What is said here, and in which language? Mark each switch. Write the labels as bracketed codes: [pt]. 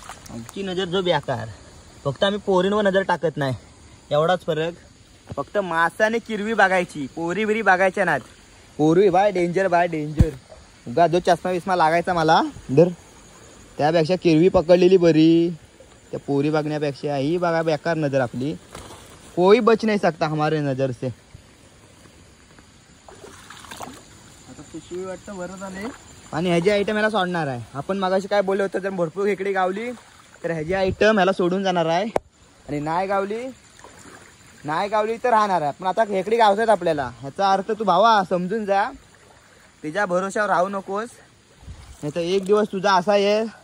[mr] आमची नजर जो बेकार. फक्त आम्ही पोरींवर नजर टाकत नाही एवढाच फरक. फक्त मासाने किरवी बघायची. पोरी बिरी बघायच्या नाहीत. पोरी बाय डेंजर उगा जो चष्मा विस्मा लागायचा मला धर त्यापेक्षा किरवी पकडलेली बरी. त्या पोरी बघण्यापेक्षा ही बघा बेकार नजर आपली. [hi] कोई बच नहीं सकता हमारे नजर से. [mr] आता पिशवी वाटतं बरं झाले. आणि ह्याची आयटम याला सोडणार आहे. आपण मागाशी काय बोललो होतं जर भरपूर खेकडी गावली तर ह्याची आयटम ह्याला सोडून जाणार आहे. आणि नाही गावली तर राहणार आहे. पण आता खेकडी गावतात आपल्याला. ह्याचा अर्थ तू भावा समजून जा. तिच्या भरोश्यावर राहू नकोस. नाही तर एक दिवस तुझा असा आहे